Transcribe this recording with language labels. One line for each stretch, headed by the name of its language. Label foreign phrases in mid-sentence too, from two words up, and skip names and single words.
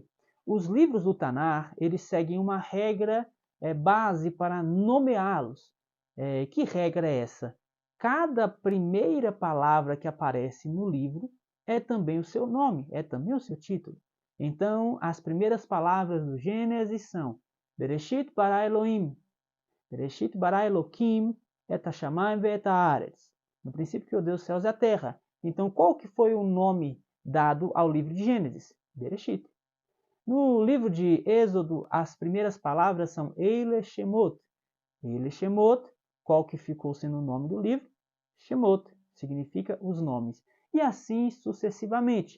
Portuguese: Os livros do Tanar, eles seguem uma regra base para nomeá-los. Que regra é essa? Cada primeira palavra que aparece no livro é também o seu nome, é também o seu título. Então, as primeiras palavras do Gênesis são
Hebrew: בראשית ברא אלוהים בראשית ברא אלוהים את השמים ואת הארץ.
Portuguese: No princípio criou Deus os céus e a terra. Então, qual que foi o nome dado ao livro de Gênesis? Bereshit. No livro de Êxodo, as primeiras palavras são
Hebrew: אלה שמות. אלה שמות,
Portuguese: qual que ficou sendo o nome do livro? Shemot, significa os nomes. E assim sucessivamente.